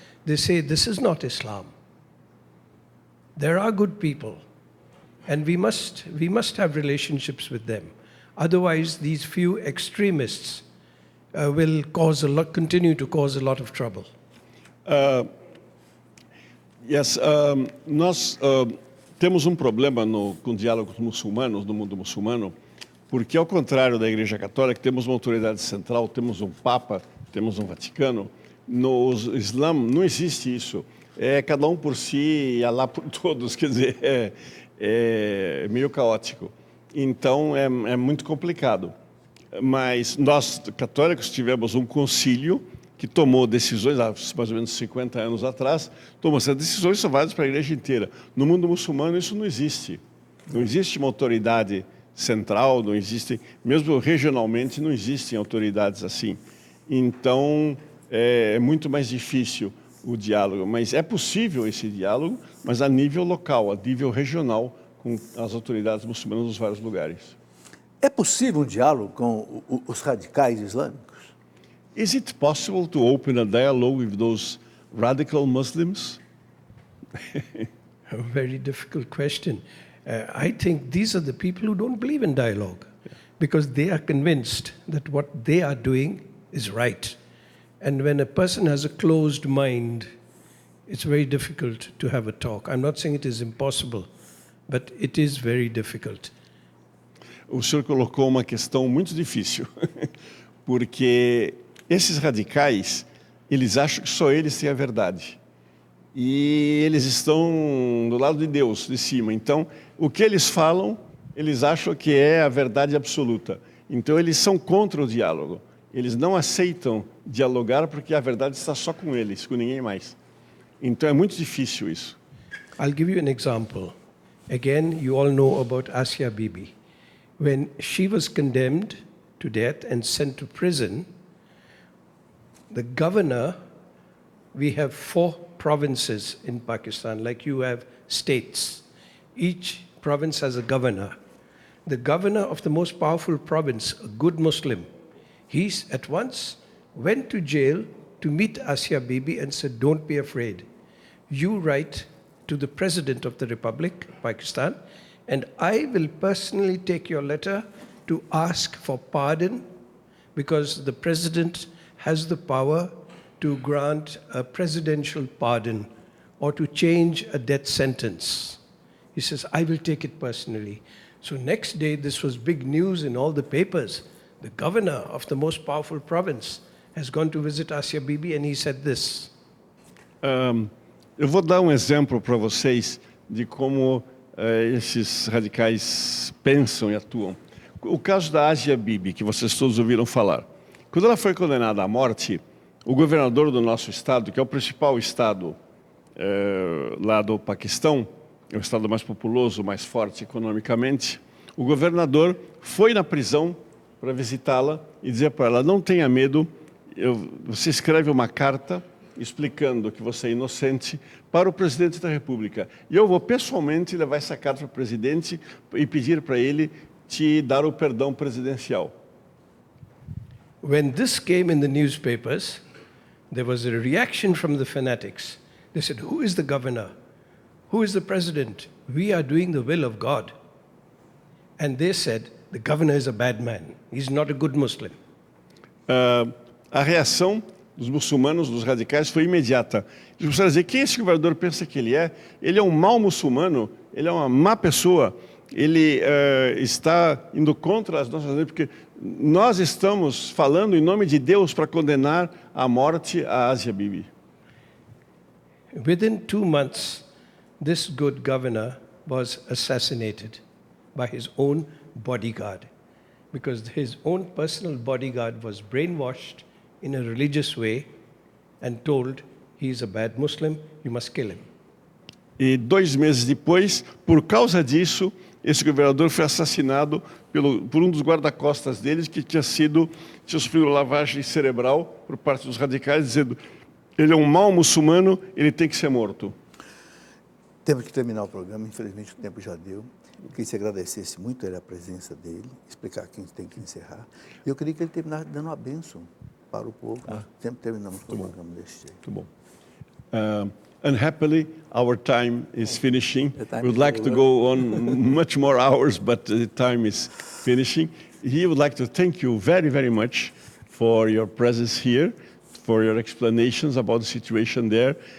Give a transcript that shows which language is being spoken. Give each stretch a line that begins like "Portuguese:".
English: They say this is not Islam. There are good people. And we must have relationships with them. Otherwise, these few extremists will continue to cause a lot of trouble.
Portuguese: Nós temos problema com o diálogo com os muçulmanos, no mundo muçulmano, porque, ao contrário da Igreja Católica, temos uma autoridade central, temos um Papa, temos um Vaticano. No Islã não existe isso. É cada um por si e Alá por todos, quer dizer, é meio caótico. Então, é muito complicado. Mas nós, católicos, tivemos um concílio que tomou decisões, há mais ou menos 50 anos atrás, tomou essas decisões, são válidas para a igreja inteira. No mundo muçulmano, isso não existe. Não existe uma autoridade central, não existe, mesmo regionalmente, não existem autoridades assim. Então, é muito mais difícil o diálogo. Mas é possível esse diálogo, mas a nível local, a nível regional, com as autoridades muçulmanas nos vários lugares. É possível um diálogo com os radicais islâmicos?
English: Is it possible to open a dialogue with those radical Muslims? A very difficult question. I think these are the people who don't believe in dialogue because they are convinced that what they are doing is right. And when a person has a closed mind, it's very difficult to have a talk. I'm not saying it is impossible, but it is very difficult.
Portuguese: O senhor colocou uma questão muito difícil, porque esses radicais, eles acham que só eles têm a verdade. E eles estão do lado de Deus, de cima. Então, o que eles falam, eles acham que é a verdade absoluta. Então, eles são contra o diálogo. Eles não aceitam dialogar porque a verdade está só com eles, com ninguém mais. Então, é muito difícil isso.
English: I'll give you an example. Again, you all know about Asia Bibi. when she was condemned to death and sent to prison, the governor, we have 4 provinces in Pakistan, like you have states. Each province has a governor. The governor of the most powerful province, a good Muslim, he at once went to jail to meet Asia Bibi and said, don't be afraid. You write to the President of the Republic, Pakistan, and I will personally take your letter to ask for pardon, because the President has the power to grant a presidential pardon or to change a death sentence. He says, I will take it personally. So next day, this was big news in all the papers. The governor of the most powerful province has gone to visit Asia Bibi, and he said this.
Portuguese: Eu vou dar exemplo para vocês de como esses radicais pensam e atuam. O caso da Asia Bibi, que vocês todos ouviram falar. Quando ela foi condenada à morte, o governador do nosso estado, que é o principal estado lá do Paquistão, é o estado mais populoso, mais forte economicamente, o governador foi na prisão para visitá-la e dizer para ela, não tenha medo, você escreve uma carta explicando que você é inocente para o presidente da República. E eu vou pessoalmente levar essa carta para o presidente e pedir para ele te dar o perdão presidencial.
English: When this came in the newspapers, there was a reaction from the fanatics. They said, who is the governor? Who is the president? We are doing the will of God. And they said, the governor is a bad man. He's not a good Muslim.
Portuguese: A reação dos muçulmanos, dos radicais, foi imediata. Eles começaram a dizer, quem esse governador pensa que ele é? Ele é um mau muçulmano, ele é uma má pessoa, ele está indo contra as nossas leis, porque nós estamos falando em nome de Deus para condenar à morte a Asia Bibi.
English: Within 2 months, this good governor was assassinated by his own bodyguard, because his own personal bodyguard was brainwashed in a religious way and told, he is a bad Muslim, you must kill him.
Portuguese: E 2 meses depois, por causa disso, esse governador foi assassinado por um dos guarda-costas deles, que tinha sofrido lavagem cerebral por parte dos radicais, dizendo, ele é um mau muçulmano, ele tem que ser morto. Temos que terminar o programa, infelizmente o tempo já deu. Eu queria que você agradecesse muito a presença dele, explicar que a gente tem que encerrar. E eu queria que ele terminasse dando uma bênção para o povo. Nós sempre terminamos o programa desse jeito. Muito bom.
English: Unhappily, our time is finishing. We would like to go on much more hours, but the time is finishing. He would like to thank you very, very much for your presence here, for your explanations about the situation there.